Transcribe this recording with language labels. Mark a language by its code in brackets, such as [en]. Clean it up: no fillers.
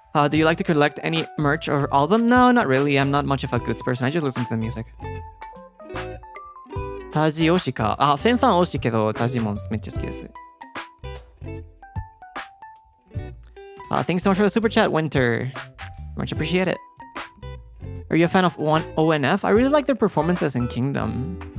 [en] Do you like to collect any merch or album? No, not really. I'm not much of a goods person. I just listen to the music. [ja] タジ推しか。フェンファン推しけど、タジもめっちゃ好きです。 [en] Thanks so much for the super chat, Winter. Much appreciate it. Are you a fan of ONF? I really like their performances in Kingdom.